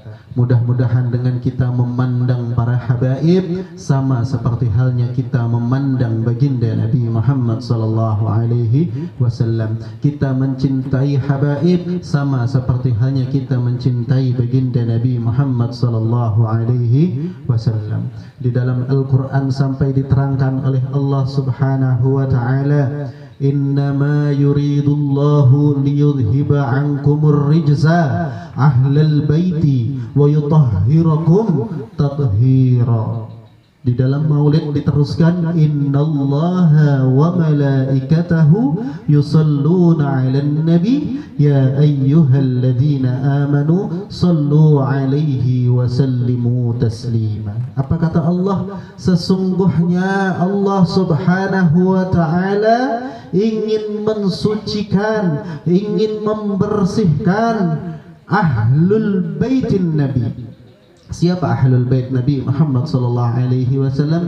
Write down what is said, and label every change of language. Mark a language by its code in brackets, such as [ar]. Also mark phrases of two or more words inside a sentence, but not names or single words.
[id] Mudah-mudahan dengan kita memandang para habaib sama seperti halnya kita memandang baginda Nabi Muhammad [ar] صلى الله عليه وسلم. [id] Kita mencintai habaib sama seperti halnya kita mencintai baginda Nabi Muhammad [ar] صلى الله عليه وسلم. [id] Di dalam Al-Qur'an sampai diterangkan oleh Allah [ar] سبحانه وتعالى, إنما يريد الله ليذهب عنكم الرجس أهل البيت ويطهركم تطهيرا. [id] Di dalam maulid diteruskan, [ar] إن الله وملائكته يصلون على النبي يا أيها الذين آمنوا صلوا عليه وسلموا تسليما. [id] Apa kata Allah? Sesungguhnya Allah [ar] سبحانه وتعالى [id] ingin mensucikan, ingin membersihkan [ar] أهل بيت النبي. [id] Siapa [ar] أهل البيت [id] Nabi Muhammad [ar] صلى الله عليه وسلم?